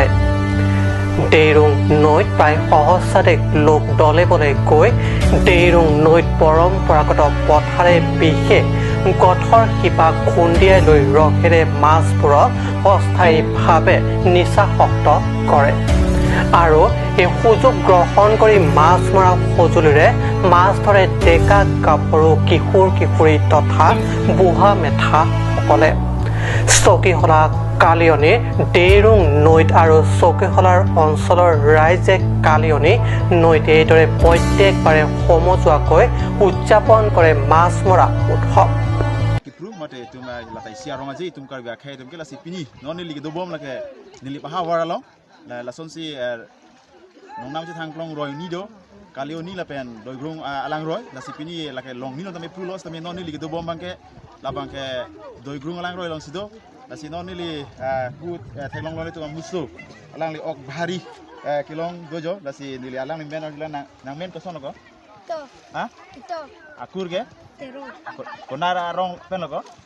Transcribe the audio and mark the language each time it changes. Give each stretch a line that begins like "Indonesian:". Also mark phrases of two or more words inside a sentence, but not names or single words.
Assamese: দেইৰুং নৈত প্ৰায় সহস্ৰাধিক লোক দলে বলে গৈ দেইৰুং নৈত পৰম্পৰাগত পথাৰে বিশেষ গঠৰ শিপা খুন্দিয়াই লৈ ৰসেৰে মাছবোৰক অস্থায়ীভাৱে নিচাসক্ত কৰে আৰু এই সুযোগ গ্ৰহণ কৰি মাছ মৰা সঁজুলিৰে মাছ ধৰে ডেকা গাভৰু কিশোৰ কিশোৰী তথা বুঢ়া মেথাসকলে। চকীহলা কালিয়নী দেইৰুং নৈত আৰু চকীহলাৰ অঞ্চলৰ ৰাইজে কালিয়নী নৈত এইদৰে প্ৰত্যেকবাৰে সমজুৱাকৈ উদযাপন কৰে মাছ মৰা উৎসৱ।
Karbi: mate tunga lakai siarong aja tum kar biakhe tum kela sipini non ni ligi dobom lake nili paha waralo la sonsi nongnam je thangklong roy ni do kalio ni la pen doi grung alang roy la sipini lake long ni no tame pulos tame non ni ligi dobom bangke la bangke doi grung alang roy long sido la si non ni li put thaglong lo tu musu alang li ok bhari kilong dojo la si nili alang ni men nang men ko sono ko to ha to akur ge Konara rong pen loko?